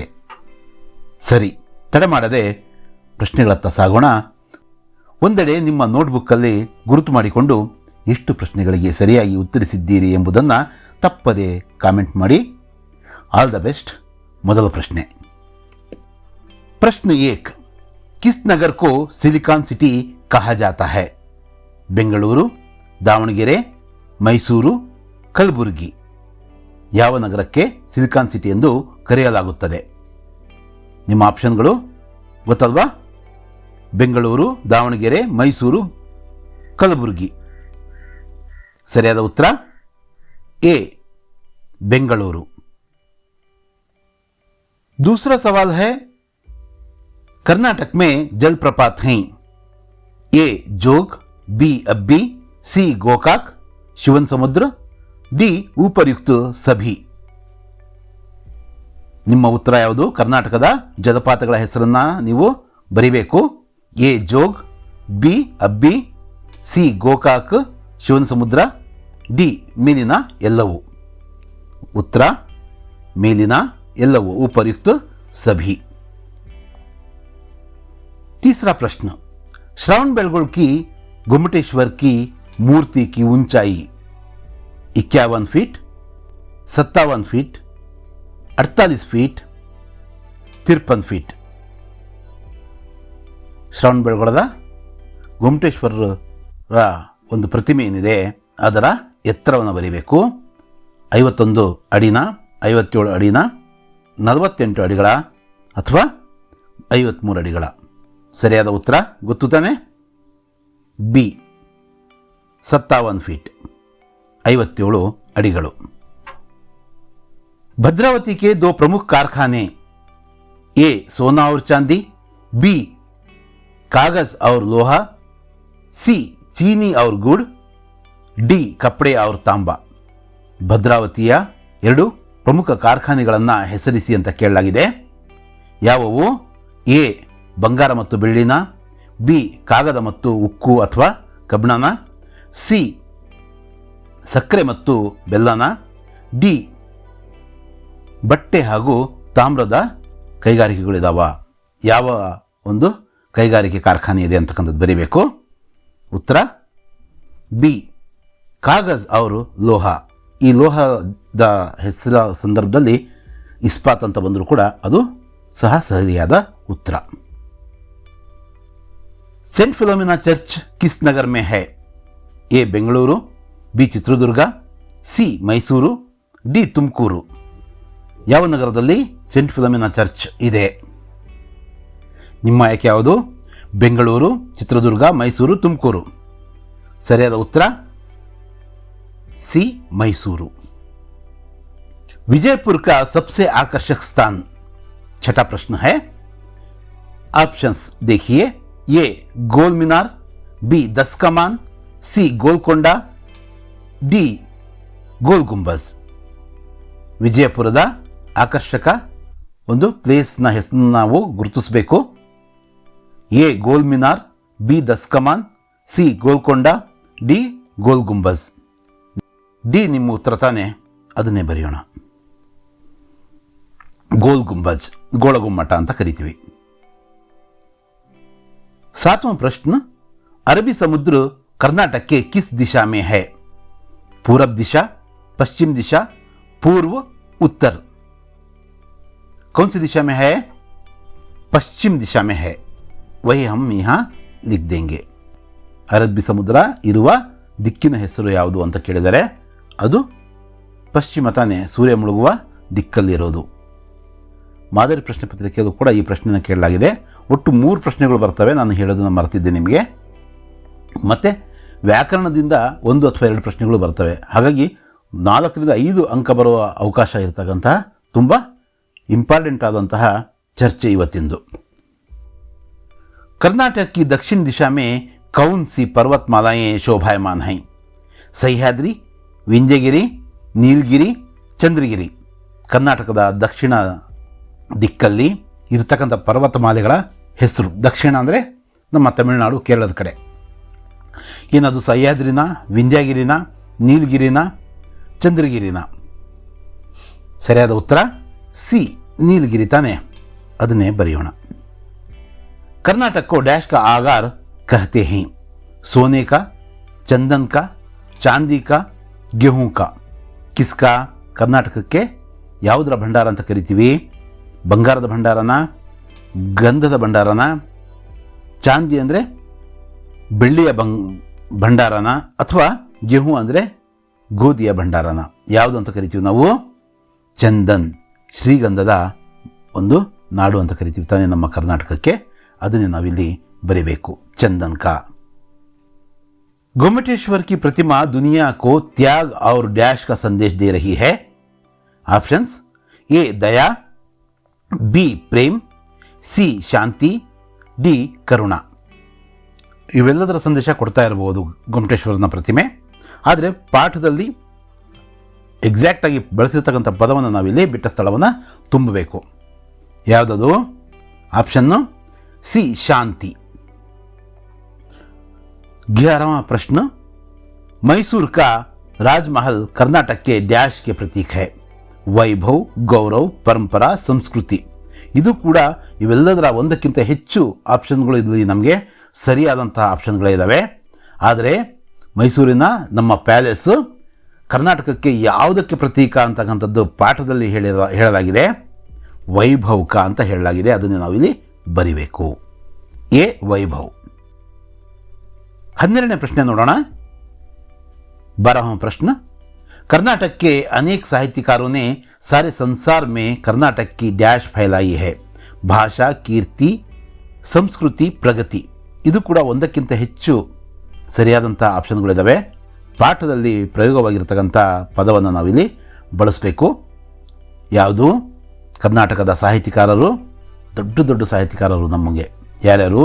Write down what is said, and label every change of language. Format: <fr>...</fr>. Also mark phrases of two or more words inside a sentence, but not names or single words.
<kn>ಸರಿ, ತಡ ಮಾಡದೆ ಪ್ರಶ್ನೆಗಳತ್ತ ಸಾಗೋಣ. ಒಂದೆಡೆ ನಿಮ್ಮ ನೋಟ್ಬುಕ್ಕಲ್ಲಿ ಗುರುತು ಮಾಡಿಕೊಂಡು ಎಷ್ಟು ಪ್ರಶ್ನೆಗಳಿಗೆ ಸರಿಯಾಗಿ ಉತ್ತರಿಸಿದ್ದೀರಿ ಎಂಬುದನ್ನು ತಪ್ಪದೆ ಕಾಮೆಂಟ್ ಮಾಡಿ.</kn> <en>all the best.</en> <kn>ಮೊದಲ ಪ್ರಶ್ನೆ.</kn> <hi>प्रश्न 1. किस नगर को सिलिकॉन सिटी कहा जाता है?</hi> <kn>ಬೆಂಗಳೂರು, ದಾವಣಗೆರೆ, ಮೈಸೂರು, ಕಲಬುರಗಿ. ಯಾವ ನಗರಕ್ಕೆ ಸಿಲಿಕಾನ್ ಸಿಟಿ ಎಂದು ಕರೆಯಲಾಗುತ್ತದೆ? ನಿಮ್ಮ ಆಪ್ಷನ್ಗಳು ಗೊತ್ತಲ್ವಾ? ಬೆಂಗಳೂರು, ದಾವಣಗೆರೆ, ಮೈಸೂರು, ಕಲಬುರಗಿ. ಸರಿಯಾದ ಉತ್ತರ ಎ, ಬೆಂಗಳೂರು.</kn> <hi>दूसरा सवाल है, कर्नाटक में जलप्रपात हैं? ए जोग, बी अब्बी, सी गोकाक, शिवन समुद्र, डी उपयुक्त सभी.</hi> <kn>ನಿಮ್ಮ ಉತ್ತರ ಯಾವುದು? ಕರ್ನಾಟಕದ ಜಲಪಾತಗಳ ಹೆಸರನ್ನ ನೀವು ಬರಿಬೇಕು. ಎ ಜೋಗ್, ಬಿ ಅಬ್ಬಿ, ಸಿ ಗೋಕಾಕ್, ಶಿವನ ಸಮುದ್ರ, ಡಿ ಮೇಲಿನ ಎಲ್ಲವೂ. ಉತ್ತರ ಮೇಲಿನ ಎಲ್ಲವೂ,</kn> <hi>उपयुक्त सभी. तीसरा प्रश्न. श्रावण बेलगोल की गोमटेश्वर की मूर्ति की ऊंचाई 51 फीट, 57 फीट, 48 फीट, 53 फीट.</hi> <kn>ಶ್ರವಣ ಬೆಳಗೊಳದ ಗೊಮಟೇಶ್ವರ ಒಂದು ಪ್ರತಿಮೆ ಏನಿದೆ ಅದರ ಎತ್ತರವನ್ನು ಬರೀಬೇಕು. 51 ಅಡಿನ, 57 ಅಡಿನ, 48 ಅಡಿಗಳ ಅಥವಾ 53 ಅಡಿಗಳ. ಸರಿಯಾದ ಉತ್ತರ ಗೊತ್ತು ತಾನೆ? ಬಿ 57 ಫೀಟ್, 57 ಅಡಿಗಳು.</kn> <hi>भद्रावती के 2 प्रमुख कारखाने, ए सोना और चांदी, बी कागज और लोहा, सी चीनी और गुड़, डी कपड़े और तांबा.</hi> <kn>ಭದ್ರಾವತಿಯ 2 ಪ್ರಮುಖ ಕಾರ್ಖಾನೆಗಳನ್ನು ಹೆಸರಿಸಿ ಅಂತ ಕೇಳಲಾಗಿದೆ. ಯಾವುವು? ಎ ಬಂಗಾರ ಮತ್ತು ಬೆಳ್ಳಿನ, ಬಿ ಕಾಗದ ಮತ್ತು ಉಕ್ಕು ಅಥವಾ ಕಬ್ಬಿಣನ, ಸಿ ಸಕ್ಕರೆ ಮತ್ತು ಬೆಲ್ಲನ, ಡಿ ಬಟ್ಟೆ ಹಾಗೂ ತಾಮ್ರದ ಕೈಗಾರಿಕೆಗಳಿದಾವ. ಯಾವ ಒಂದು ಕೈಗಾರಿಕೆ ಕಾರ್ಖಾನೆ ಇದೆ ಅಂತಕ್ಕಂಥದ್ದು ಬರೀಬೇಕು. ಉತ್ತರ ಬಿ</kn> <hi>कागज और लोहा.</hi> <kn>ಈ ಲೋಹದ ಹೆಸರ ಸಂದರ್ಭದಲ್ಲಿ ಇಸ್ಪಾತ್ ಅಂತ ಬಂದರೂ ಕೂಡ ಅದು ಸಹ ಸರಿಯಾದ ಉತ್ತರ.</kn> <hi>सेंट फिलोमिना चर्च किस नगर में है? ए बेंगलुरु, बी चित्रदुर्ग, सी ಮೈಸೂರು, ಡಿ ತುಮಕೂರು.</hi> <kn>ಯಾವ ನಗರದಲ್ಲಿ ಸೇಂಟ್ ಫಿಲೋಮಿನಾ ಚರ್ಚ್ ಇದೆ? ನಿಮ್ಮ ಆಯ್ಕೆ ಯಾವುದು? ಬೆಂಗಳೂರು, ಚಿತ್ರದುರ್ಗ, ಮೈಸೂರು, ತುಮಕೂರು. ಸರಿಯಾದ ಉತ್ತರ सी मैसूरू.</kn> <hi>विजयपुर का सबसे आकर्षक स्थान. छठा प्रश्न है. ऑप्शंस देखिए. ए गोल मीनार, बी 10 कमान, सी गोलकोंडा, डी गोल गुंबज.</hi> <kn>ವಿಜಯಪುರದ ಆಕರ್ಷಕ ಒಂದು ಪ್ಲೇಸ್ನ ಹೆಸರನ್ನು ನಾವು ಗುರುತಿಸಬೇಕು. ಎ ಗೋಲ್ ಮಿನಾರ್, ಬಿ 10 ಕಮಾನ್, ಸಿ ಗೋಲ್ಕೊಂಡ, ಡಿ ಗೋಲ್ ಗುಂಬಜ್. ಡಿ ನಿಮ್ಮ ಉತ್ತರ ತಾನೆ? ಅದನ್ನೇ ಬರೆಯೋಣ. ಗೋಲ್ ಗುಂಬಜ್, ಗೋಳಗುಮ್ಮಟ ಅಂತ ಕರಿತೀವಿ.</kn> <hi>7वां प्रश्न. अरबी समुद्र कर्नाटक के किस दिशा में है? पूरब दिशा, पश्चिम दिशा, पूर्व, उत्तर. कौन सी दिशा में है? पश्चिम दिशा में है. वही हम यहाँ लिख देंगे.</hi> <kn>ಅರಬ್ಬಿ ಸಮುದ್ರ ಇರುವ ದಿಕ್ಕಿನ ಹೆಸರು ಯಾವುದು ಅಂತ ಕೇಳಿದರೆ ಅದು ಪಶ್ಚಿಮ ತಾನೆ, ಸೂರ್ಯ ಮುಳುಗುವ ದಿಕ್ಕಲ್ಲಿರೋದು. ಮಾದರಿ ಪ್ರಶ್ನೆ ಪತ್ರಿಕೆಯಲ್ಲೂ ಕೂಡ ಈ ಪ್ರಶ್ನೆಯನ್ನು ಕೇಳಲಾಗಿದೆ. ಒಟ್ಟು 3 ಪ್ರಶ್ನೆಗಳು ಬರ್ತವೆ. ನಾನು ಹೇಳೋದನ್ನು ಮರೆತಿದ್ದೆ ನಿಮಗೆ. ಮತ್ತು ವ್ಯಾಕರಣದಿಂದ 1 ಅಥವಾ 2 ಪ್ರಶ್ನೆಗಳು ಬರ್ತವೆ. ಹಾಗಾಗಿ 4 ರಿಂದ 5 ಅಂಕ ಬರುವ ಅವಕಾಶ ಇರತಕ್ಕಂತಹ ತುಂಬ ಇಂಪಾರ್ಟೆಂಟ್ ಆದಂತಹ ಚರ್ಚೆ ಇವತ್ತಿಂದು.</kn> <hi>कर्नाटक की दक्षिण दिशा में कौन सी पर्वतमालाएं शोभायमान हैं? सह्याद्री, विंध्यगिರಿ,</hi> <kn>ನೀಲಗಿರಿ, ಚಂದ್ರಗಿರಿ. ಕರ್ನಾಟಕದ ದಕ್ಷಿಣ ದಿಕ್ಕಲ್ಲಿ ಇರತಕ್ಕಂಥ ಪರ್ವತಮಾಲೆಗಳ ಹೆಸರು. ದಕ್ಷಿಣ ಅಂದರೆ ನಮ್ಮ ತಮಿಳುನಾಡು, ಕೇರಳದ ಕಡೆ. ಏನದು ಸಹ್ಯಾದ್ರಿನ, ವಿಂಧ್ಯಗಿರಿನ, ನೀಲಗಿರಿನ, ಚಂದ್ರಗಿರಿನ? ಸರಿಯಾದ ಉತ್ತರ ಸಿ, ನೀಲಗಿರಿ ತಾನೆ. ಅದನ್ನೇ ಬರೆಯೋಣ.</kn> <hi>कर्नाटक को डैश का आगार कहते हैं? सोने का, चंदन का, चांदी का, गेहूं का? किसका?</hi> <kn>ಕರ್ನಾಟಕಕ್ಕೆ ಯಾವುದರ ಭಂಡಾರ ಅಂತ ಕರಿತೀವಿ? ಬಂಗಾರದ ಭಂಡಾರನ, ಗಂಧದ ಭಂಡಾರನ, ಚಾಂದಿ ಅಂದರೆ ಬೆಳ್ಳಿಯ ಭಂಡಾರನ, ಅಥವಾ ಗೆಹೂಂ ಅಂದರೆ ಗೋಧಿಯ ಭಂಡಾರನ? ಯಾವುದು ಅಂತ ಕರಿತೀವಿ ನಾವು? ಚಂದನ್, ಶ್ರೀಗಂಧದ ಒಂದು ನಾಡು ಅಂತ ಕರಿತೀವಿ ತಾನೇ ನಮ್ಮ ಕರ್ನಾಟಕಕ್ಕೆ. ಅದನ್ನೇ ನಾವಿಲ್ಲಿ ಬರೀಬೇಕು,</kn> <hi>चंदन का। गोमटेश्वर की प्रतिमा दुनिया को त्याग और डैश का संदेश दे रही है? ऑप्शंस: ए दया, बी प्रेम,</hi> <kn>ಸಿ ಶಾಂತಿ, ಡಿ ಕರುಣ. ಇವೆಲ್ಲದರ ಸಂದೇಶ ಕೊಡ್ತಾ ಇರಬಹುದು ಗೊಮಟೇಶ್ವರನ ಪ್ರತಿಮೆ. ಆದರೆ ಪಾಠದಲ್ಲಿ ಎಕ್ಸಾಕ್ಟ್ ಆಗಿ ಬಳಸಿರ್ತಕ್ಕಂಥ ಪದವನ್ನು ನಾವಿಲ್ಲಿ ಬಿಟ್ಟ ಸ್ಥಳವನ್ನು ತುಂಬಬೇಕು. ಯಾವುದದು? ಆಪ್ಷನ್ನು ಸಿ ಶಾಂತಿ.</kn> <hi>11वां प्रश्न, मैसूर का राजमहल कर्नाटक के डैश के प्रतीक है? वैभव, गौरव, परंपरा, संस्कृति.</hi> <kn>ಇದು ಕೂಡ ಇವೆಲ್ಲದರ ಒಂದಕ್ಕಿಂತ ಹೆಚ್ಚು ಆಪ್ಷನ್ಗಳು ಇಲ್ಲಿ ನಮಗೆ ಸರಿಯಾದಂತಹ ಆಪ್ಷನ್ಗಳೇ ಇದ್ದಾವೆ. ಆದರೆ ಮೈಸೂರಿನ ನಮ್ಮ ಪ್ಯಾಲೇಸ್ ಕರ್ನಾಟಕಕ್ಕೆ ಯಾವುದಕ್ಕೆ ಪ್ರತೀಕ ಅಂತಕ್ಕಂಥದ್ದು ಪಾಠದಲ್ಲಿ ಹೇಳಲಾಗಿದೆ. ವೈಭವ್ಕ ಅಂತ ಹೇಳಲಾಗಿದೆ. ಅದನ್ನು ನಾವಿಲ್ಲಿ ಬರಿಬೇಕು. ಎ ವೈಭವ್. 12ನೇ ಪ್ರಶ್ನೆ ನೋಡೋಣ.</kn> <hi>12वां प्रश्न, कर्नाटक के अनेक साहित्यकारों ने सारे संसार में कर्नाटक की डैश फैलाई है? भाषा, कीर्ति,</hi> <kn>ಸಂಸ್ಕೃತಿ, ಪ್ರಗತಿ. ಇದು ಕೂಡ ಒಂದಕ್ಕಿಂತ ಹೆಚ್ಚು ಸರಿಯಾದಂಥ ಆಪ್ಷನ್ಗಳಿದ್ದಾವೆ. ಪಾಠದಲ್ಲಿ ಪ್ರಯೋಗವಾಗಿರ್ತಕ್ಕಂಥ ಪದವನ್ನು ನಾವಿಲ್ಲಿ ಬಳಸಬೇಕು. ಯಾವುದು? ಕರ್ನಾಟಕದ ಸಾಹಿತ್ಯಕಾರರು, ದೊಡ್ಡ ದೊಡ್ಡ ಸಾಹಿತ್ಯಕಾರರು ನಮಗೆ ಯಾರ್ಯಾರು?</kn>